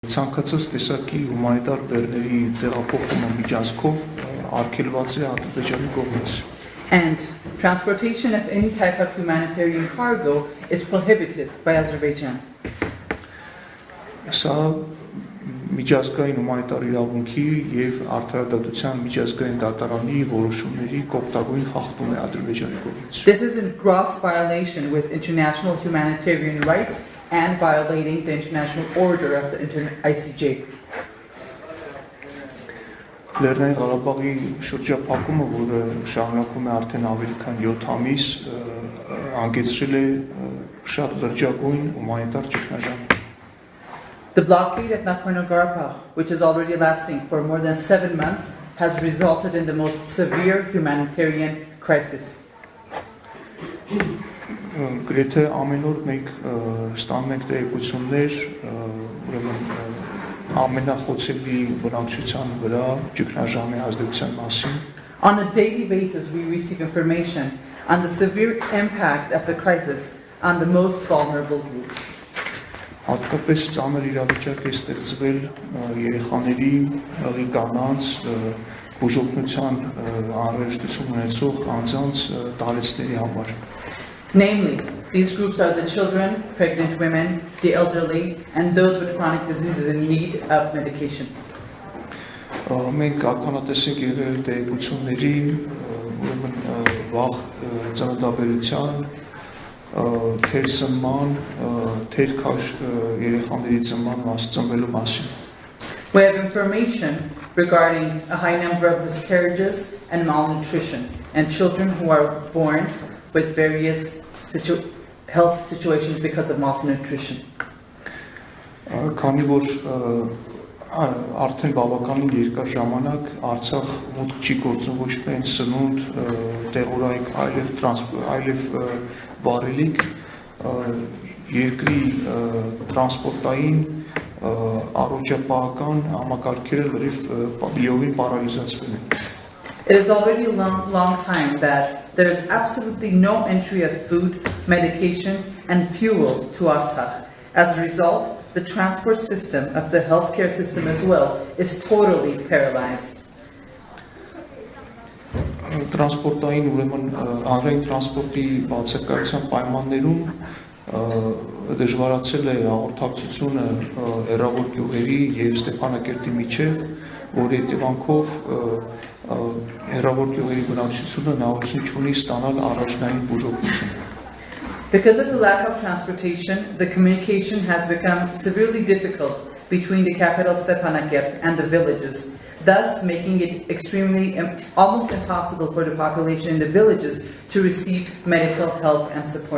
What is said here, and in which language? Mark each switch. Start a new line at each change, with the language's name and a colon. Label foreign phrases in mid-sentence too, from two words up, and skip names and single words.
Armenian: Ցանկացած տեսակի հումանիտար բեռների տեղափոխումը միջանցքով արգելված է Ադրբեջանի կողմից։
English: And transportation of any type of humanitarian cargo is prohibited by Azerbaijan.
Armenian: Սա միջազգային հումանիտար իրավունքի եւ արդարադատության միջազգային դատարանի որոշումների կողմնակին խախտում է Ադրբեջանի կողմից։
English: This is in gross violation with international humanitarian rights and violating the international order of the ICJ.
Armenian: Լեռնային Ղարաբաղի շրջափակումը, որը շարունակվում է արդեն ավելի քան 7 ամիս, հանգեցրել է շատ լրջագույն հումանիտար ճգնաժամ։
English: The blockade of Nagorno-Karabakh, which is already lasting for more than 7 months, has resulted in the most severe humanitarian crisis.
Armenian: Գրեթե ամեն օր մենք ստանում ենք տեղեկություններ, ուրեմն ամենախոցելի բնակչության վրա ճգնաժամի ազդեցության մասին։
English: On a daily basis, we receive information on the severe impact of the crisis on the most vulnerable groups.
Armenian: Հատկապես ծանր իրավիճակ է ստեղծվել երեխաների, հղի կանանց, բուժօգնության անհրաժեշտություն ունեցող անձանց տարեցների համար։
English: Namely, these groups are the children, pregnant women, the elderly, and those with chronic diseases in need of medication.
Armenian: Մենք ականատես ենք եղել տեղեկությունների, ուրեմն վաղ ծննդաբերության, թեր ծնման, թեր քաշ երեխաների ծնվելու մասին։
English: We have information regarding a high number of miscarriages and malnutrition, and children who are born with various health situations because of malnutrition.
Armenian: Քանի որ արդեն բավականին երկար ժամանակ Արցախ մուտք չի գործում ոչ միայն սնունդ, տեղորայք, այլև վարելիք, երկրի տրանսպորտային առողջապահական համակարգերը լրիվ պարալիզացվել են։
English: It is already a long time that there is absolutely no entry of food, medication, and fuel to Artsakh. As a result, the transport system of the healthcare system as well is totally paralyzed.
Armenian: Տրանսպորտային ուրեմն հանրային տրանսպորտի բացակայության պայմաններում դժվարացել է հաղորդակցությունը հեռավոր գյուղերի եւ Ստեփանակերտի միջև, որի հետևանքով հեռավոր գյուղերի բնակչությունը հնարավորություն չունի ստանալ առաջնային բուժօգնություն։
English: Because of the lack of transportation, the communication has become severely difficult between the capital Stepanakert and the villages, thus making it almost impossible for the population in the villages to receive medical help and support.